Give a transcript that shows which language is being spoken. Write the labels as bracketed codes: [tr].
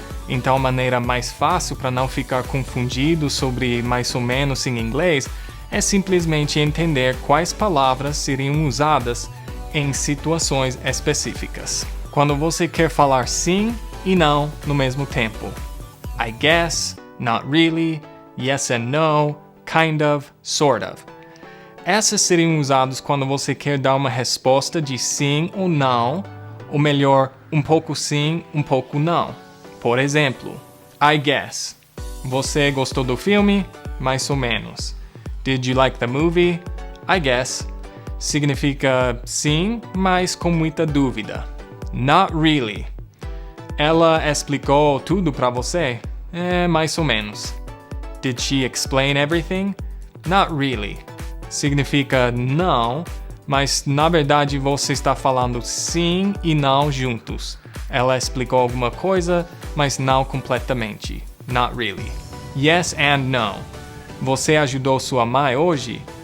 [pt] Então, a maneira mais fácil para não ficar confundido sobre mais ou menos em inglês é simplesmente entender quais palavras seriam usadas em situações específicas. Quando você quer falar sim e não no mesmo tempo. [en] I guess, not really, yes and no, kind of, sort of. [pt] Essas seriam usadas quando você quer dar uma resposta de sim ou não, ou melhor, um pouco sim, um pouco não. Por exemplo, [en] I guess. [pt] Você gostou do filme? Mais ou menos. [en] Did you like the movie? I guess. [pt] Significa sim, mas com muita dúvida. [en] Not really. [pt] Ela explicou tudo para você? Mais ou menos. [en] Did she explain everything? Not really. [pt] Significa não, mas na verdade você está falando sim e não juntos. Ela explicou alguma coisa, mas não completamente. [en] Not really. Yes and no. [pt] Você ajudou sua mãe hoje?